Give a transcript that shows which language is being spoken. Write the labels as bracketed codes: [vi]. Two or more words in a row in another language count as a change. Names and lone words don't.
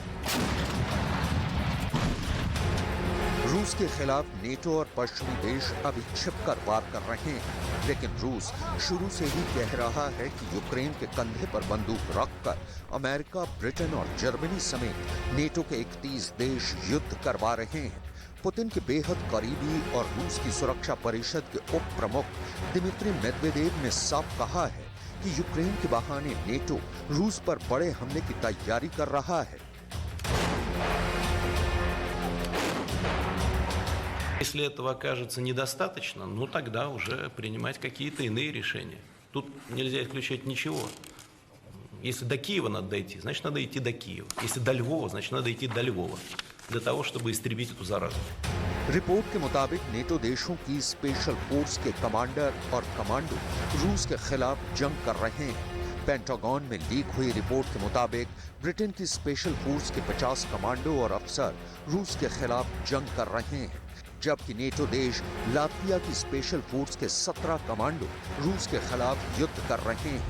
[hi] रूस के खिलाफ नेटो और पश्चिमी देश अभी छिपकर वार कर रहे हैं, लेकिन रूस शुरू से ही कह रहा है कि यूक्रेन के कंधे पर बंदूक रखकर अमेरिका, ब्रिटेन और जर्मनी समेत नेटो के 31 देश युद्ध करवा रहे हैं। पुतिन के बेहद करीबी और रूस की सुरक्षा परिषद के उप प्रमुख दिमित्री मेदवेदेव ने साफ कहा है कि यूक्रेन के बहाने नेटो रूस पर बड़े हमले की तैयारी कर रहा है। [ru] Если этого окажется недостаточно, ну тогда уже принимать какие-то иные решения. Тут нельзя исключать ничего. Если до Киева надо дойти, значит надо идти до Киева. Если до Львова, значит надо идти до Львова. Для того, чтобы истребить эту заразу. [hi] रिपोर्ट के मुताबिक नेटो देशों की [en] special force [hi] के कमांडर और कमांडो रूस के खिलाफ जंग कर रहे हैं। पेंटागन में लीक हुई रिपोर्ट के मुताबिक ब्रिटेन की [en] special force [hi] के 50 कमांडो और अफसर रूस के खिलाफ जंग कर रहे हैं, जबकि नेटो देश लातविया की [en] special force [hi] के 17 कमांडो रूस के खिलाफ युद्ध कर रहे हैं।